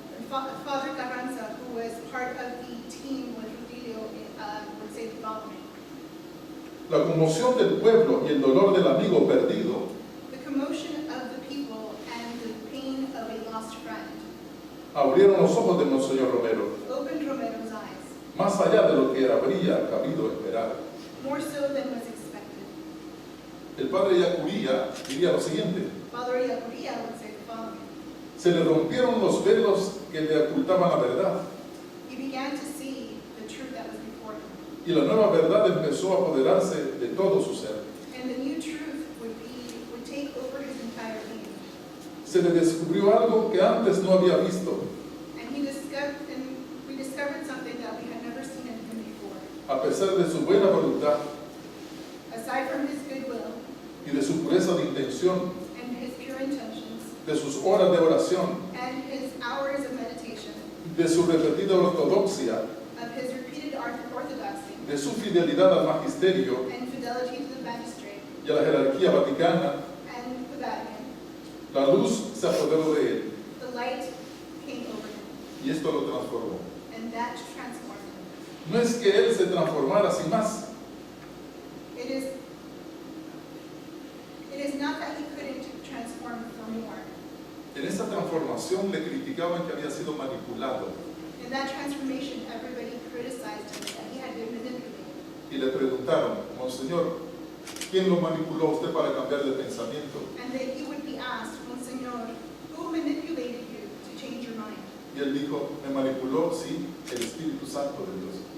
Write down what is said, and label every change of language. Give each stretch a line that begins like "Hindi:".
English: Father Carranza, who was part of the team with Rutilio, would say the following.
Spanish: la conmoción del pueblo y el dolor del amigo perdido
English: The commotion of the people and the pain of a lost friend
Spanish: abrieron los ojos de Monseñor Romero,
English: opened Romero's eyes,
Spanish: más allá de lo que habría cabido esperar.
English: more so than was expected.
Spanish: El padre Yacuría diría lo siguiente:
English: Father Yacuría would say the following.
Spanish: se le rompieron los velos que le ocultaban la verdad,
English: He began to see the truth that was before him.
Spanish: y la nueva verdad empezó a apoderarse de todo su ser.
English: And the new truth would take over his entire being.
Spanish: Se le descubrió algo que antes no había visto,
English: And we discovered something that we had never seen in him before.
Spanish: a pesar de su buena voluntad
English: Aside from his goodwill
Spanish: y de su pureza de intención,
English: and his pure intentions
Spanish: de sus horas de oración,
English: and his hours of meditation,
Spanish: de su repetida ortodoxia,
English: of his repeated orthodoxy
Spanish: de su fidelidad al magisterio
English: and fidelity to the magistrate
Spanish: y a la jerarquía vaticana,
English: and the Vatican,
Spanish: la luz se apoderó de él
English: the light came over him,
Spanish: y esto lo transformó.
English: and that transformed him.
Spanish: No es que él se transformara sin más,
English: It is not that he couldn't transform for more.
Spanish: en esa transformación le criticaban que había sido manipulado
English: In that transformation, everybody criticized him that he had been manipulated.
Spanish: y le preguntaron: Monseñor, ¿quién lo manipuló a usted para cambiar de pensamiento?
English: And that he would be asked, Monsignor, who manipulated you to change your mind?
Spanish: Y él dijo: me manipuló, sí, el Espíritu Santo de Dios.